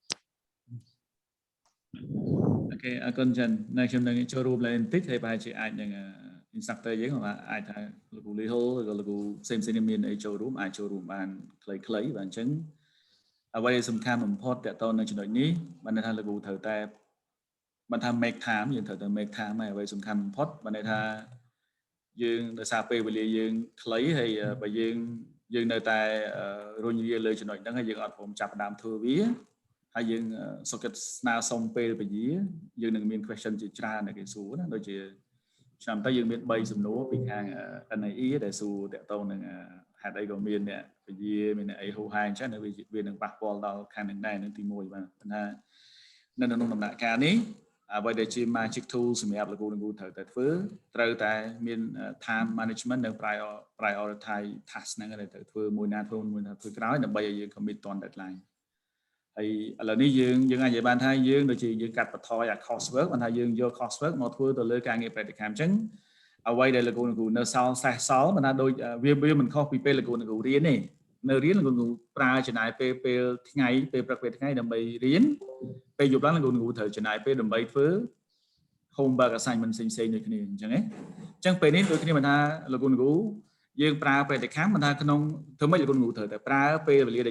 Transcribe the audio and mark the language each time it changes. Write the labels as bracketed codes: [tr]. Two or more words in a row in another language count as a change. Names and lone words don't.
[km] អូខេអរគុណចិននៅខ្ញុំនឹងចូលរួមឡើងបន្តិចហើយប្រហែលជាអាចនឹង instructor យើងអាចថាលោកគ្រូលីហុលឬក៏លោកគ្រូផ្សេងៗមានអីចូលរួមអាចចូលរួមបានខ្លីៗបាទអញ្ចឹងអ្វីដែលសំខាន់បំផុតតទៅនៅចំណុចនេះបានន័ យថាលោកគ្រូត្រូវតែបានថា [en] make time [km] យើងត្រូវតែ [en] make time [km] ហើយអ្វីសំខាន់បំផុតបានន័យថាយើងដោយសារពេលវេលាយើងខ្លីហើយបើយើងនៅតែរុញរាលើចំណុចហ្នឹងហើយយើងអត់ព្រមចាប់ផ្ដើម ធ្វើវាហើយយើងសុខចិត្តស្នើសុំពេលពជាយើងនឹងមាន question ជាច្រើនដែលគេសួរណាដូចជាឆ្នាំទៅយើងមាន3សំណួរពីខាង NAE ដែលសួរតកតងនឹងហេតុអីក៏មានអ្នកពជាមានអ្នកអីហូហែអញ្ចឹងវានឹងប៉ះពាល់ដល់ខាងនឹងដែរនឹងទី1បាទប៉ុន្តែនៅក្នុងដំណាក់កាលនេះអ្វីដែលជា [en] magic tool [km] សម្រាប់លោកគ្រូត្រូវតែធ្វើត្រូវតែមាន [en] time management [km] និង [en] prioritize task [km] ហ្នឹងដែលត្រូវធ្វើមួយណាធ្វើក្រោយដើម្បីឲ្យយើង commit ទាន់ deadline ហើយឥឡូវនេះយើងអាចនិយាយបានថាយើងដូចជាយើងកាត់បន្ថយអា [en] cost work [km] បានថាយើងយក [en] cost work [km] មកធ្វើទៅលើការងារ practicum អញ្ចឹង អ្វីដែលលោកគ្រូនៅសល់សេះសល់មិនថាដូចវាមិនខុសពីពេលលោកគ្រូរៀនទេនៅរៀនលោកគ្រូប្រើចំណាយពេលថ្ងៃពេលព្រឹកពេលថ្ងៃដើម្បីរៀនពេលយប់ឡើងលោកគ្រូត្រូវចំណាយពេលដើម្បីធ្វើ [en] homework assignment [km] ផ្សេងៗដូចគ្នាអញ្ចឹងណាអញ្ចឹងពេលនេះដូចគ្នាមិនថាលោកគ្រូយើងប្រើ Practicum មិនថាក្នុងធ្វើម៉េចលោកគ្រូត្រូវតែប្រើពេលវេលាដែល